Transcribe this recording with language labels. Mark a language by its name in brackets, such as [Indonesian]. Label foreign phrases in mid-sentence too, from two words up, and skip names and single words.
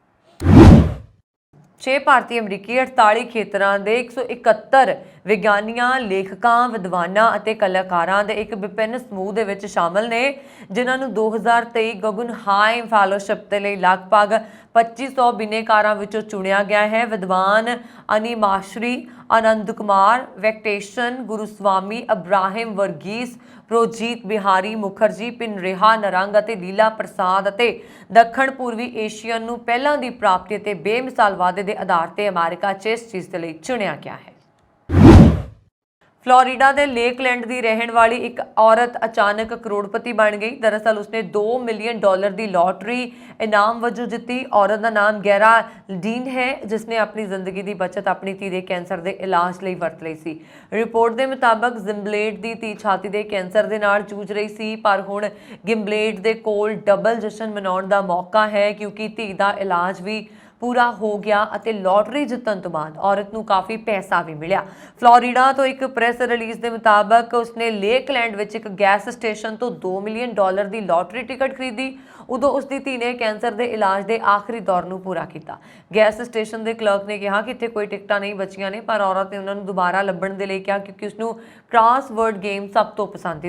[Punjabi] 6 ਭਾਰਤੀ ਅਮਰੀਕੀ 48 ਖੇਤਰਾਂ ਦੇ 171 ਵਿਗਿਆਨੀਆਂ, ਲੇਖਕਾਂ, ਵਿਦਵਾਨਾਂ ਅਤੇ ਕਲਾਕਾਰਾਂ ਦੇ ਇੱਕ ਵਿਭਿੰਨ ਸਮੂਹ ਦੇ ਵਿੱਚ ਸ਼ਾਮਲ ਨੇ, ਜਿਨ੍ਹਾਂ ਨੂੰ 2023 ਗਗਨਹਾਈਮ ਫੈਲੋਸ਼ਿਪ ਦੇ ਲਈ ਲਗਭਗ 2500 ਬਿਨੇਕਾਰਾਂ ਵਿੱਚੋਂ ਚੁਣਿਆ ਗਿਆ ਹੈ। ਵਿਦਵਾਨ ਅਨੀਮਾਸ਼ਰੀ आनंद कुमार, वैंकटेशन, गुरुस्वामी, अब्राहिम वर्गीस, प्रोजीत बिहारी मुखर्जी, पिनरेहा नरंग ਅਤੇ ਲੀਲਾ ਪ੍ਰਸਾਦ ਅਤੇ ਦੱਖਣ ਪੂਰਬੀ ਏਸ਼ੀਅਨ ਨੂੰ ਪਹਿਲਾਂ ਦੀ ਪ੍ਰਾਪਤੀ ਅਤੇ ਬੇਮਿਸਾਲ ਵਾਅਦੇ ਦੇ ਆਧਾਰ ਤੇ ਅਮਰੀਕਾ 'ਚ ਇਸ ਚੀਜ਼ ਦੇ ਲਈ ਚੁਣਿਆ ਗਿਆ ਹੈ। ਫਲੋਰੀਡਾ ਦੇ ਲੇਕਲੈਂਡ ਦੀ ਰਹਿਣ ਵਾਲੀ ਇੱਕ ਔਰਤ ਅਚਾਨਕ ਕਰੋੜਪਤੀ ਬਣ ਗਈ। ਦਰਅਸਲ ਉਸਨੇ $2 ਮਿਲੀਅਨ ਦੀ ਲੋਟਰੀ ਇਨਾਮ ਵਜੋਂ ਜਿੱਤੀ। ਔਰਤ ਦਾ ਨਾਮ ਗੈਰਾ ਡੀਨ ਹੈ, ਜਿਸਨੇ ਆਪਣੀ ਜ਼ਿੰਦਗੀ ਦੀ ਬਚਤ ਆਪਣੀ ਧੀ ਦੇ ਕੈਂਸਰ ਦੇ ਇਲਾਜ ਲਈ ਵਰਤ ਲਈ ਸੀ। ਰਿਪੋਰਟ ਦੇ ਮੁਤਾਬਕ ਜ਼ਿੰਬਲੇਡ ਦੀ ਧੀ ਛਾਤੀ ਦੇ ਕੈਂਸਰ ਦੇ ਨਾਲ ਜੂਝ ਰਹੀ ਸੀ, ਪਰ ਹੁਣ ਗਿੰਬਲੇਡ ਦੇ ਕੋਲ ਡਬਲ ਜਸ਼ਨ ਮਨਾਉਣ ਦਾ ਮੌਕਾ ਹੈ, ਕਿਉਂਕਿ ਧੀ ਦਾ ਇਲਾਜ ਵੀ [Hindi] पूरा हो गया [Punjabi] ਅਤੇ ਲੋਟਰੀ ਜਿੱਤਣ ਤੋਂ ਬਾਅਦ ਔਰਤ ਨੂੰ ਕਾਫੀ ਪੈਸਾ ਵੀ ਮਿਲਿਆ। ਫਲੋਰੀਡਾ ਤੋਂ ਇੱਕ [English] press release [Punjabi] ਦੇ ਮੁਤਾਬਕ ਉਸਨੇ ਲੇਕਲੈਂਡ ਵਿੱਚ ਇੱਕ [English] gas station [Punjabi] ਤੋਂ $2 ਮਿਲੀਅਨ ਦੀ [English] lottery ticket [Punjabi] ਖਰੀਦੀ। ਉਦੋਂ ਉਸਦੀ ਧੀ ਨੇ ਕੈਂਸਰ ਦੇ ਇਲਾਜ ਦੇ ਆਖਰੀ ਦੌਰ ਨੂੰ ਪੂਰਾ ਕੀਤਾ। [English] gas station [Punjabi] ਦੇ ਕਲਰਕ ਨੇ ਕਿਹਾ ਕਿ ਇੱਥੇ ਕੋਈ ਟਿਕਟਾਂ ਨਹੀਂ ਬਚੀਆਂ ਨੇ, ਪਰ ਔਰਤ ਨੇ ਉਹਨਾਂ ਨੂੰ ਦੁਬਾਰਾ ਲੱਭਣ ਦੇ ਲਈ ਕਿਹਾ, ਕਿਉਂਕਿ ਉਸਨੂੰ [English] crossword game [Punjabi] ਸਭ ਤੋਂ ਪਸੰਦ ਸੀ।